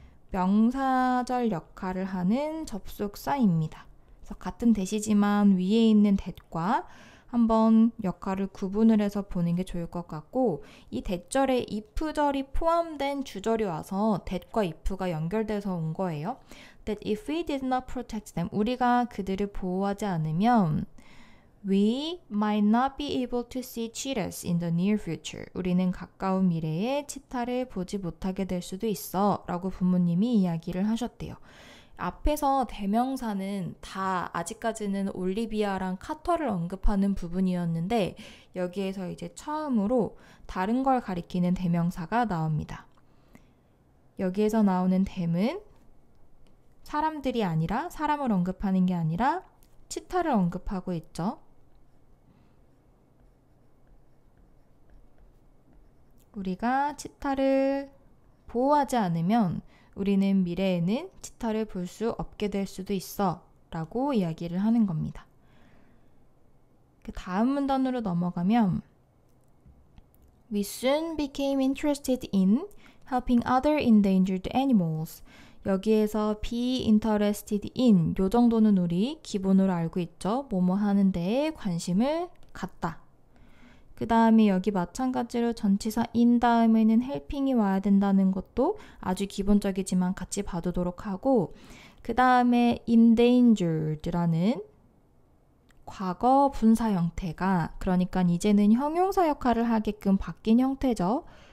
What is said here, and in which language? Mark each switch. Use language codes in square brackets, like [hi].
[ko] 명사절 역할을 하는 접속사입니다. 그래서 같은 대시지만 위에 있는 that과 한번 역할을 구분을 해서 보는 게 좋을 것 같고, 이 that절에 if절이 포함된 주절이 와서 that과 if가 연결돼서 온 거예요. [en] That if we did not protect them, [ko] 우리가 그들을 보호하지 않으면 [en] We might not be able to see cheetahs in the near future. [ko] 우리는 가까운 미래에 치타를 보지 못하게 될 수도 있어 라고 부모님이 이야기를 하셨대요. 앞에서 대명사는 다 아직까지는 올리비아랑 카터를 언급하는 부분이었는데 여기에서 이제 처음으로 다른 걸 가리키는 대명사가 나옵니다. 여기에서 나오는 them은 사람들이 아니라 사람을 언급하는 게 아니라 치타를 언급하고 있죠. 우리가 치타를 보호하지 않으면 우리는 미래에는 치타를 볼 수 없게 될 수도 있어 라고 이야기를 하는 겁니다. 그 다음 문단으로 넘어가면 [en] We soon became interested in helping other endangered animals. [ko] 여기에서 [en] be interested in [ko] 요 정도는 우리 기본으로 알고 있죠. 뭐뭐 하는 데에 관심을 갖다. 그 다음에 여기 마찬가지로 전치사 in 다음에는 helping이 와야 된다는 것도 아주 기본적이지만 같이 봐두도록 하고, 그 다음에 endangered라는 과거 분사 형태가, 그러니까 이제는 형용사 역할을 하게끔 바뀐 형태죠.